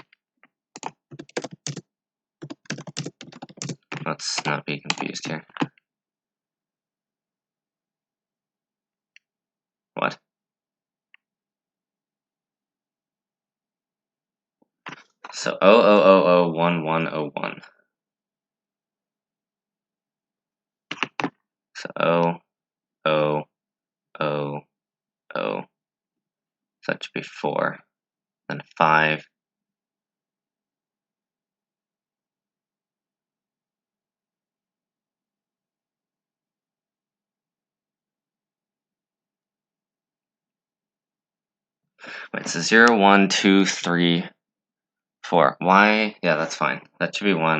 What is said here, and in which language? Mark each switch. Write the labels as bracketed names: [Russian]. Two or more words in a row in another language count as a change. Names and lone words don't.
[English] Let's not be confused here. What? So O, O, O, O, 1, 1, O, 1. So O, O, O, O. So that should be 4. Then 5. Wait, so 0, 1, 2, 3, 4. Why? Yeah, that's fine. That should be 1.